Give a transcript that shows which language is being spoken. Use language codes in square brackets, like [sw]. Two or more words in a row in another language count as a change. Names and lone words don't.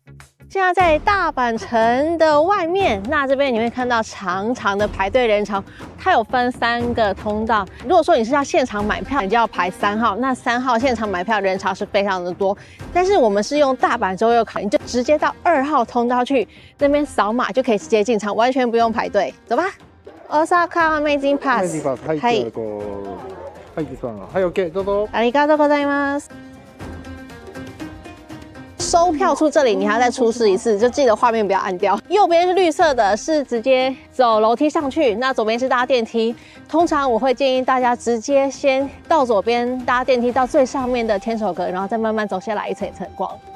[zh] 现在在大阪城的外面，那这边你会看到长长的排队人潮，它有分3个通道。如果说你是要现场买票，你就要排3号，那3号现场买票人潮是非常的多。但是我们是用大阪周游卡，你就直接到2号通道去，那边扫码就可以直接进场，完全不用排队。走吧。Osaka Amazing Pass。 [ja] はい、はい、さん、はい、OK、どうぞ。ありがとうございます。 [zh] 收票处这里你还要再出示一次，就记得画面不要按掉。右边是绿色的，是直接走楼梯上去，那左边是搭电梯。通常我会建议大家直接先到左边搭电梯到最上面的天守阁，然后再慢慢走下来，一层一层逛。